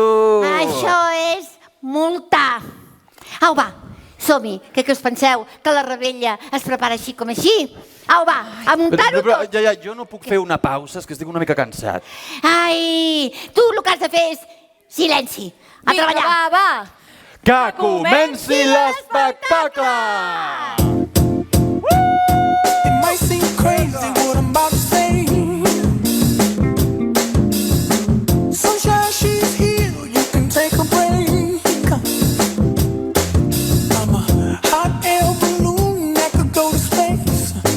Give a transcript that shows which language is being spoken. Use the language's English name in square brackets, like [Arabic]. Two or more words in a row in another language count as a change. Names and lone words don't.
[Catalan] Això és multa. Au, va, som-hi. Què us penseu? Que la rebella es prepara així com així? Au, va, a muntar-ho tot. Jo no puc fer una pausa, és que estic una mica cansat. Ai, tu el que has de fer és silenci. A treballar. Va. Que comenci l'espectacle! [English] It might seem crazy what I'm about to say. Sunshine, she's here, you can take a break. I'm a hot air balloon that could go to space.